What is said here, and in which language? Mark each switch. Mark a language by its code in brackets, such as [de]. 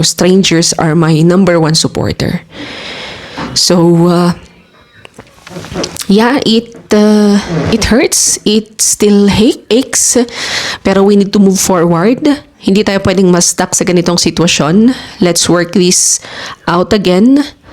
[en] Strangers are my number 1 supporter. So, yeah, it hurts. It still aches. Pero we need to move forward. [tl] Hindi tayo pwedeng ma-stuck sa ganitong sitwasyon. [en] Let's work this out again.